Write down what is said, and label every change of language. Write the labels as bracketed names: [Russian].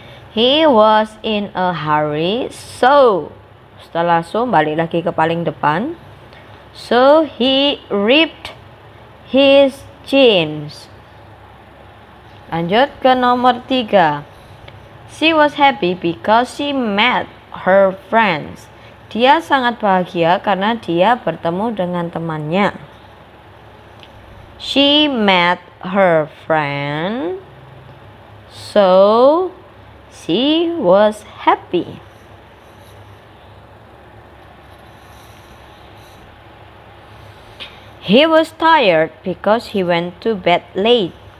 [English] He was in a hurry, so [Indonesian] setelah so balik lagi ke paling depan. [English] So he ripped his jeans. [Indonesian] Lanjut ke nomor 3. [English] She was happy because she met her friends. [Indonesian] Dia sangat bahagia karena dia bertemu dengan temannya. [English] She met her friend, so she was happy. He was tired because he went to bed late.